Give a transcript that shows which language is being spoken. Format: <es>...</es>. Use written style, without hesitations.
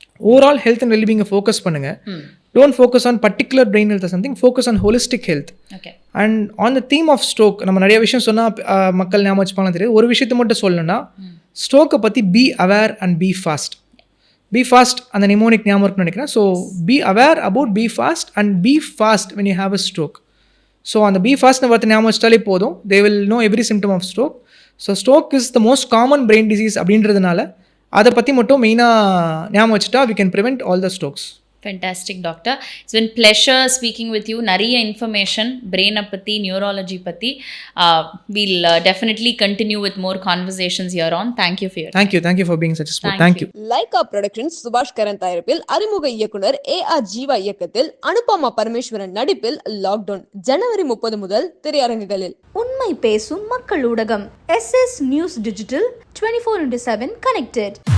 <ta>Overall health and வெல்பீங்கை focus பண்ணுங்கள்.</ta> <en>Don't focus on particular brain health or something, focus on holistic health. Okay. And on the theme of stroke,</en> <ta>நம்ம நிறைய விஷயம் சொன்னால் மக்கள் ஞாபகம் வச்சுப்பாங்க தெரியும். ஒரு விஷயத்தை மட்டும் சொல்லணும்னா, ஸ்ட்ரோக்கை பற்றி</ta> <en>Be aware and be fast. Be fast</en> <ta>அந்த நிமோனிக் ஞாபகம் இருக்குன்னு நினைக்கிறேன்.</ta> <en>So be aware about be fast and be fast when you have a stroke.</en> <ta>So அந்த பி ஃபாஸ்ட்னு பார்த்து ஞாபகம் வச்சிட்டாலே போதும்,</ta> <en>they will know every symptom of stroke. So stroke is the most common brain disease</en> <ta>அப்படின்றதுனால அதை பற்றி மட்டும் மெயினாக ஞாபகம் வச்சுட்டா</ta> <en>we can prevent all the strokes. Fantastic, doctor. It's been pleasure speaking with you.</en> <ta>நிறைய information brain பத்தி, neurology பத்தி.</ta> <en>We'll definitely continue with more conversations here on. Thank you for your time. Thank you for being such a support. Thank you.</en> <ta>Lyca productions சுபாஷ் கரன் தயாரிப்பில் அறிமுக இயக்குனர் AR Jeeva இயக்கத்தில் அனுபமா பரமேஸ்வரன் நடிப்பில் lockdown ஜனவரி 30 முதல் திரையரங்குகளில். உண்மை பேசும் மக்கள் ஊடகம் SS நியூஸ் டிஜிட்டல் 24/7 connected.</ta>